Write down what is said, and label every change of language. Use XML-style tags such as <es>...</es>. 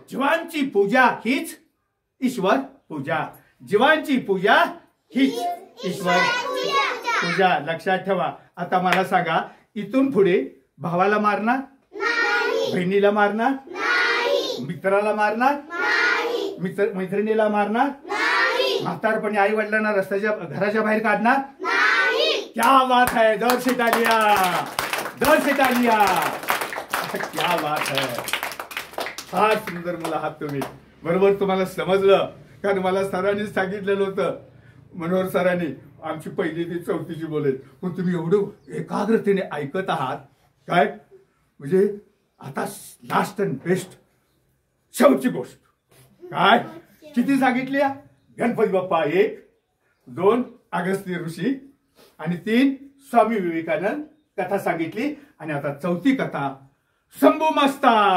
<mr>जीवांची पूजा हीच ईश्वर पूजा, जीवांची पूजा हीच ईश्वर पूजा. लक्षात ठेवा. आता मला सांगा, इथून पुढे भावाला मारणार नाही, बहिणीला मारणार नाही, मित्राला मारणार नाही, मैत्रिणीला मारणार नाही, म्हातारपणी आई वडिलांना रस्त्याच्या घराच्या बाहेर काढणार नाही.</mr> <hi>क्या बात है, जोर से तालिया, जोर से तालिया. क्या बात है,</hi> <mr>फार सुंदर मुलं आहात तुम्ही, बरोबर तुम्हाला समजलं, कारण मला सरांनी सांगितलेलं होतं, मनोहर सरांनी आमची पहिली ते चौथीची बोलेल, पण तुम्ही एवढं एकाग्रतेने ऐकत आहात काय, म्हणजे आता</mr> <en>last and best</en> <mr>शेवटची गोष्ट काय किती सांगितली, गणपती बाप्पा 1, 2 अगस्त्य ऋषी आणि 3 स्वामी विवेकानंद कथा सांगितली, आणि आता चौथी कथा शंभू मास्ता.</mr>